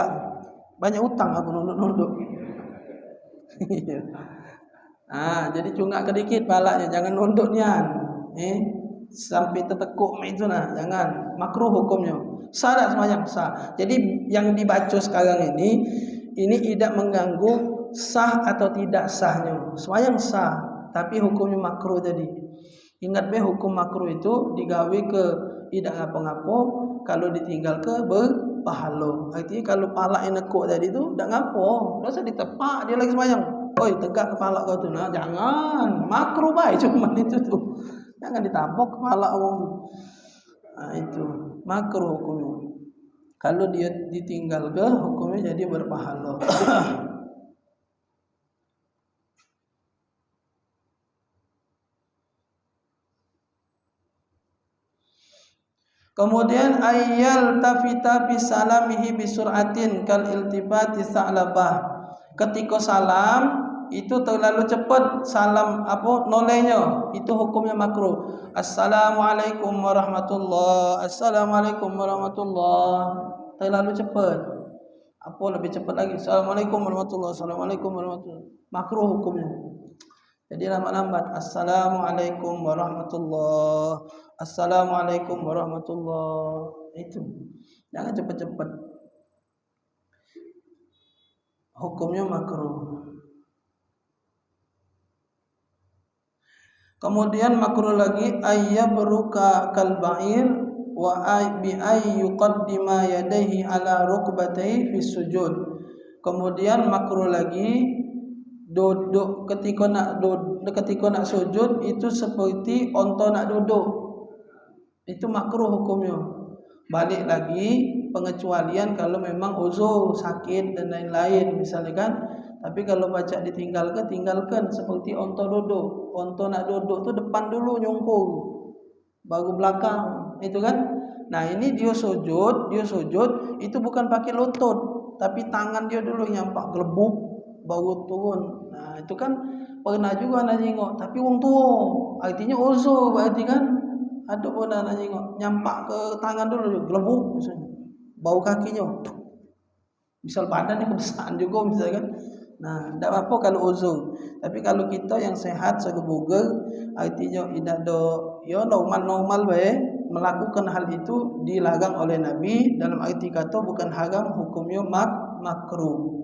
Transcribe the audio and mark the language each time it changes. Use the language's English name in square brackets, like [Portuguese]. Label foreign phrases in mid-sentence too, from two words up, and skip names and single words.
[Indonesian] Banyak utang aku nunduk. Jadi cungak ke dikit palanya, jangan nunduk nian. Sampai tertekuk itu nah, jangan. Makruh hukumnya. Sah tak sembahyang? Sah. Jadi yang dibaca sekarang ini tidak mengganggu sah atau tidak sahnya. Sembahyang sah, tapi hukumnya makruh tadi. Ingat hukum makruh itu digawe ke tidak ngapa-ngapa, kalau ditinggal ke berpahala. Artinya kalau pala yang nekuk tadi tu tak ngapa, dosa ditepak dia lagi sembahyang. Oi, tegak kepala kau tu nah, jangan. Makruh baik cuma itu tu. Jangan ditabok kepala orang tu. Nah, itu makruh hukumnya. Kalau dia ditinggal ke, hukumnya jadi berpahala. [Arabic] Kemudian أن يلتفت بسلامه بسرعة كالتفات الثعلب. [Indonesian] Ketika salam itu terlalu cepat salam nolehnya, itu hukumnya makruh. [Arabic] السلام عليكم ورحمة الله، السلام عليكم ورحمة الله, terlalu cepat. [Indonesian] Lebih cepat lagi, [Arabic] السلام عليكم ورحمة الله، السلام عليكم ورحمة الله, [Indonesian] makruh hukumnya. Jadi lambat-lambat, [Arabic] السلام عليكم ورحمة الله، السلام عليكم ورحمة الله, [Indonesian] itu jangan cepat-cepat, hukumnya makruh. Kemudian makruh lagi [Arabic] أن يبرك كالبعير وبأن يقدم يديه على ركبتيه في السجود. [Indonesian] Kemudian makruh lagi duduk ketika nak sujud itu seperti onta nak duduk. Itu makruh hukumnya. Balik lagi pengecualian kalau memang uzur, sakit dan lain-lain misalnya kan. Tapi kalau baca tinggalkan seperti onta duduk. Onta nak duduk tu depan dulu nyungkur, baru belakang, itu kan. Nah ini dia sujud itu bukan pakai lutut, tapi tangan dia dulu nyampak gelebuk baru turun. Nah itu kan pernah juga nak tengok, tapi wong tua, artinya uzur berarti kan. Ada pun nak tengok nyampak ke tangan dulu gelebuk misalnya, bau kakinya. Misal badannya kebesaran juga misalnya kan. Nah, tidak apa kalau uzur. Tapi kalau kita yang sehat segebuger, artinya tidak ada normal baik, melakukan hal itu dilarang oleh Nabi, dalam arti kata bukan haram, hukumnya makruh.